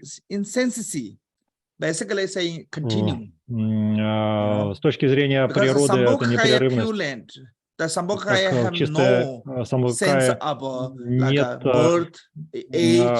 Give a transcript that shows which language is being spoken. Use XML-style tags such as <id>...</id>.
<en>Insensicy, basically saying continue.</en> <ru>С точки зрения природы это непрерывность.</ru> <en>The Sambhogakaya have no sense of like a birth, age,</en>